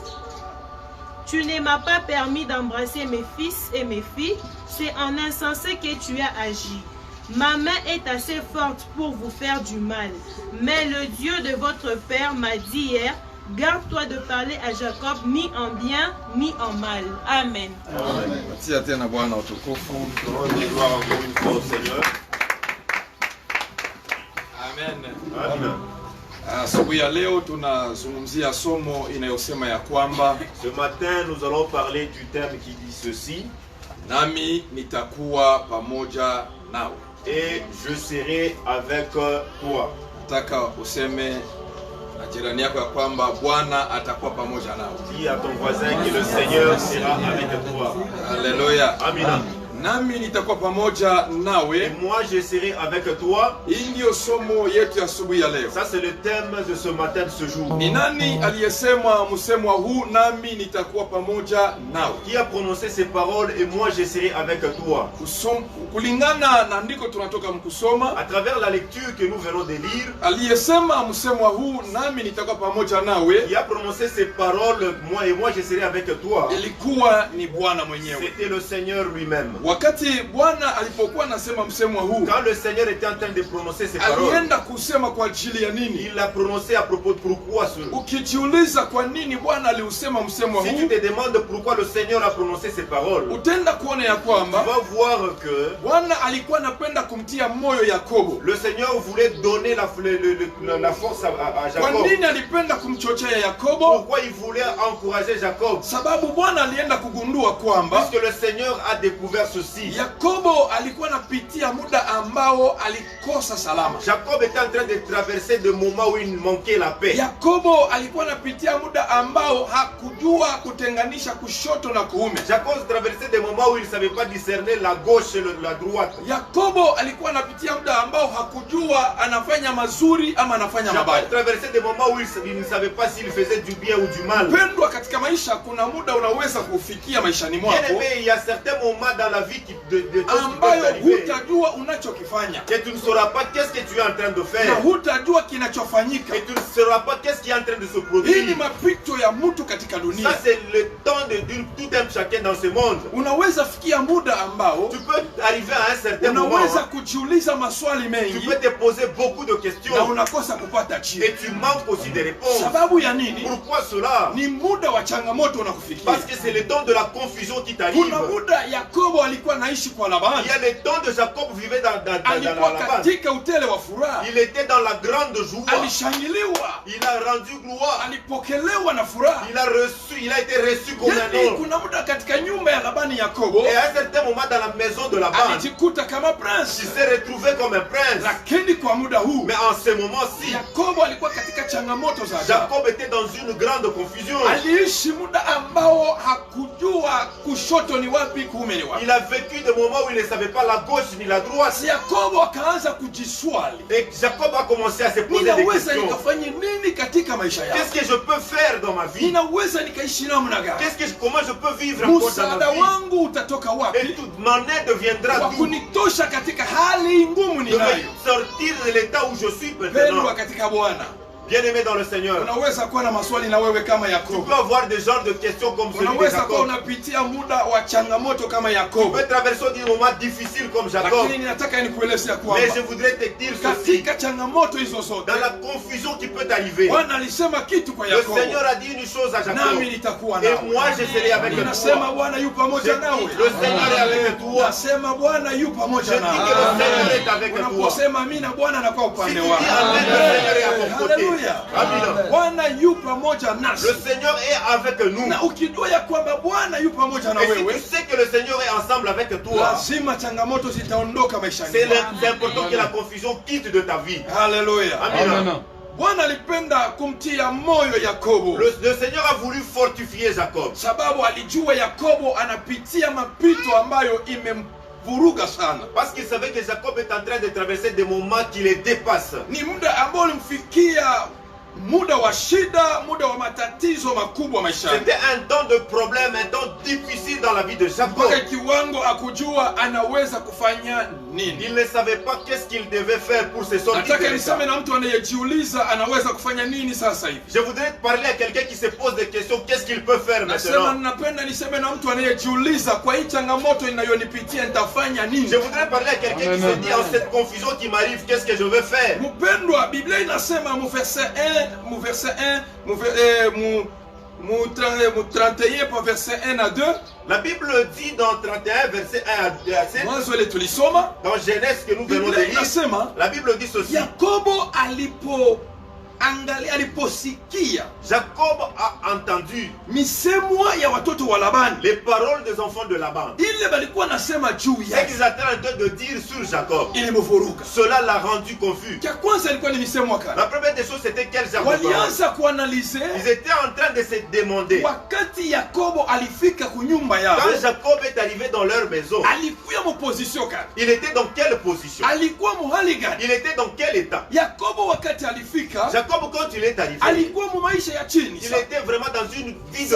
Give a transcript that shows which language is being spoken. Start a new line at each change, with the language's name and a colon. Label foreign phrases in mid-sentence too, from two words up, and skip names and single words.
French: Tu ne m'as pas permis d'embrasser mes fils et mes filles, c'est en insensé que tu as agi. Ma main est assez forte pour vous faire du mal, mais le Dieu de votre père m'a dit hier: Garde-toi de parler à Jacob ni en bien ni en mal. Amen. Amen.
Swahili: Tia tena Bwana utukufu.
French: Rendez gloire encore une fois au Seigneur. Amen. Amen.
Swahili: Asubuhi ya leo tunazungumzia somo inayosema ya kwamba
French: Ce matin, nous allons parler du thème qui dit ceci:
Swahili: nami nitakuwa pamoja nawe.
French: Et je serai avec toi.
Swahili: Nataka useme na jirani yako ya kwamba Bwana atakuwa pamoja nawe.
French: Dis à ton voisin que le Seigneur sera avec toi. Alléluia. Amen.
Swahili: nami nitakuwa pamoja
French: et
Swahili: nawe.
French: moi je serai avec toi.
Swahili: Hii ndiyo somo yetu ya asubuhi ya leo.
French: Ça c'est le thème de ce matin, de ce jour.
Swahili: Ni nani aliyesema msemo huu, nami nitakuwa pamoja nawe?
French: Qui a prononcé ces paroles et moi je serai avec toi?
Swahili: Kulingana na ndiko tunatoka mkusoma,
French: À travers la lecture que nous venons de lire,
Swahili: aliyesema msemo huu, nami nitakuwa pamoja nawe,
French: qui a prononcé ces paroles, moi et moi je serai avec toi,
Swahili: ilikuwa ni Bwana mwenyewe.
French: c'était le Seigneur lui-même.
Swahili: Wakati Bwana alipokuwa anasema msemo huu,
French: Quand le Seigneur était en train de prononcer ces paroles,
Swahili: alienda kusema kwa ajili ya nini?
French: il l'a prononcé à propos de pourquoi ce.
Swahili: Ukijiuliza kwa nini Bwana aliusema msemo
French: Si tu
Swahili: huu,
French: te demandes pourquoi le Seigneur a prononcé ces paroles,
Swahili: utenda kuona ya
French: tu
Swahili: kwamba
French: vas voir que
Swahili: Bwana alikuwa anapenda kumtia moyo Yakobo.
French: le Seigneur voulait donner la force à
Swahili: Kwa
French: Jacob.
Swahili: nini alipenda kumchochea Yakobo?
French: Pourquoi il voulait encourager Jacob?
Swahili: Sababu Bwana alienda kugundua kwamba
French: Puisque le Seigneur a découvert ceci.
Swahili: Yakobo alikuwa anapitia muda ambao alikosa salama.
French: Jacob était en train de traverser des moments où il manquait la paix.
Swahili: Yakobo alikuwa anapitia muda ambao hakujua kutenganisha kushoto na kuume.
French: Jacob traversait des moments où il ne savait pas discerner la gauche et la droite.
Swahili: Yakobo alikuwa anapitia muda ambao hakujua anafanya mazuri ama anafanya mabaya.
French: Jacob traversait des moments où il ne savait pas s'il faisait du bien ou du mal.
Swahili: Pendwa, katika maisha kuna muda unaweza kufikia maishani
French: Bien
Swahili: mwako
French: aimé, il y a certains moments dans la vie de choses qui peuvent
Swahili: ambayo
French: arriver
Swahili: hutajua unachokifanya
French: que tu ne sauras pas qu'est-ce que tu es en train de
Swahili: na
French: faire.
Swahili: hutajua kinachofanyika.
French: Et tu ne sauras pas qu'est-ce qui est en train de se
Swahili: Hii ni
French: produire.
Swahili: mapito ya mtu katika dunia.
French: Ça c'est le temps de tout un chacun dans ce monde.
Swahili: Unaweza fikia muda ambao
French: Tu peux arriver à un certain moment,
Swahili: unaweza kujiuliza maswali
French: tu
Swahili: mengi
French: peux te poser beaucoup de
Swahili: na
French: questions
Swahili: unakosa kupata jibu.
French: et tu manques aussi des réponses.
Swahili: Sababu ya nini?
French: Pourquoi cela?
Swahili: Ni muda wa changamoto unakufikia.
French: Parce que c'est le temps de la confusion qui t'arrive.
Swahili: Kuna muda Yakobo alikuwa naishi kwa
French: Il
Swahili: Labani,
French: y a le temps de Jacob vivait dans
Swahili: alikuwa
French: la base.
Swahili: katika utele wa furaha,
French: Il était dans la grande joie.
Swahili: alishangiliwa,
French: Il a rendu gloire.
Swahili: alipokelewa na furaha.
French: Il a été reçu comme un
Swahili: Yani
French: homme.
Swahili: kuna muda katika nyumba ya Labani Yakobo
French: Et à un certain moment dans la maison de Laban,
Swahili: alijikuta kama
French: il prince, s'est retrouvé comme un prince.
Swahili: lakini kwa muda huu
French: Mais en ce moment-ci,
Swahili: Yakobo alikuwa katika changamoto za ajabu.
French: Jacob était dans une grande confusion.
Swahili: Aliishi muda ambao hakujua kushoto ni wapi, kuume ni wapi.
French: Il a vécu des moments où il ne savait pas la gauche ni la droite.
Swahili: Yakobo akaanza kujiswali,
French: Et Jacob a commencé à se poser des
Swahili: ninaweza
French: questions.
Swahili: nikafanye nini katika maisha yangu?
French: Qu'est-ce que je peux faire dans ma vie?
Swahili: Ninaweza nikaishi namna gani?
French: Comment je peux vivre encore dans
Swahili: Msaada
French: ma vie?
Swahili: wangu utatoka
French: Et
Swahili: wapi
French: toute mon aide viendra
Swahili: wa
French: d'où?
Swahili: kunitosha katika hali ngumu
French: Je vais
Swahili: ninayo?
French: sortir de l'état où je suis
Swahili: Pendwa
French: maintenant.
Swahili: katika Bwana,
French: Bien-aimé dans le Seigneur,
Swahili: unaweza kuwa na maswali na wewe kama
French: tu
Swahili: Yakobo.
French: peux avoir des genres de questions comme celui de
Swahili: Unaweza kuwa
French: Jacob.
Swahili: unapitia muda wa changamoto kama
French: Tu
Swahili: Yakobo,
French: peux traverser des moments difficiles comme Jacob.
Swahili: lakini ninataka nikueleze ya
French: Mais
Swahili: kwamba
French: je voudrais te dire ceci.
Swahili: katika changamoto hizo zote
French: Dans la confusion qui peut t'arriver,
Swahili: Bwana alisema kitu kwa
French: le
Swahili: Yakobo,
French: Seigneur a dit une chose à Jacob.
Swahili: nami nitakuwa
French: Et
Swahili: nawe.
French: moi je serai avec
Swahili: Ninasema
French: toi.
Swahili: Bwana yu
French: Je
Swahili: pamoja
French: dis,
Swahili: nawe.
French: le Seigneur est avec toi.
Swahili: Nasema Bwana yu
French: Je
Swahili: pamoja
French: dis que le Seigneur
Swahili: nawe.
French: est avec toi.
Swahili: Unaposema amina, Bwana anakuwa
French: Si tu
Swahili: upande
French: dis
Swahili: wako.
French: Amen, le Seigneur est à ton côté.
Swahili: Haleluya.
French: Amen.
Swahili: Bwana yu pamoja nasi.
French: Le Seigneur est avec nous.
Swahili: Na ukijua ya kwamba Bwana yu pamoja na
French: Et si tu
Swahili: wewe,
French: sais que le Seigneur est ensemble avec toi,
Swahili: lazima changamoto zitaondoka maishani
French: c'est
Swahili: mwako.
French: important que la confusion quitte de ta vie.
Swahili: Haleluya.
French: Amen.
Swahili: Bwana alipenda kumtia moyo Yakobo,
French: Le Seigneur a voulu fortifier Jacob.
Swahili: sababu alijua Yakobo anapitia mapito ambayo imemvuruga sana.
French: Parce qu'il savait que Jacob est en train de traverser des moments qui les dépassent.
Swahili: Ni muda ambao ulimfikia muda wa shida, muda wa matatizo makubwa maishani.
French: C'était un temps de problème, un temps difficile dans la vie de Jacob.
Swahili: Mpaka kiwango akujua anaweza kufanya nini.
French: Il ne savait pas qu'est-ce qu'il devait faire pour se sortir
Swahili: Nataka
French: de ça.
Swahili: niseme na mtu anayejiuliza anaweza kufanya nini sasa hivi.
French: Je voudrais parler à quelqu'un qui se pose des questions, qu'est-ce qu'il peut faire
Swahili: Nasema
French: maintenant?
Swahili: napenda niseme na mtu anayejiuliza kwa hii changamoto inayonipitia nitafanya nini.
French: Je voudrais parler à quelqu'un qui se dit en cette confusion qui m'arrive, qu'est-ce que je vais faire?
Swahili: Mpendwa, Biblia inasema mu verset 1, mu 31 pa
French: verset 1 à 2. La Bible dit dans 31 verset 1 à 7,
Swahili: Mwanzo ile tulisoma,
French: dans Genèse que nous venons de
Swahili: Biblia
French: lire,
Swahili: inasema
French: la Bible dit ceci.
Swahili: Yakobo angalia aliposikia
French: Jacob a entendu
Swahili: misemwa ya watoto wa Labani,
French: les paroles des enfants de Laban.
Swahili: ile balikuwa nasema juu
French: Ce
Swahili: yake,
French: qu'ils étaient en train de dire sur Jacob,
Swahili: ilimvuruga.
French: cela l'a rendu confus.
Swahili: Cha kwanza ilikuwa ni misemwa
French: La
Swahili: kali.
French: première des choses, c'était quelles paroles?
Swahili: Walianza kuanalize
French: Ils étaient en train de se demander.
Swahili: wakati Yakobo alifika kunyumba yao,
French: Quand Jacob est arrivé dans leur maison,
Swahili: alikuwa mu position gani?
French: il était dans quelle position?
Swahili: Alikuwa muhali gani?
French: Il était dans quel état?
Swahili: Yakobo wakati alifika,
French: Jacob, quand il est arrivé,
Swahili: alikuwa mu maisha ya chini
French: il
Swahili: sana.
French: était vraiment dans une vie de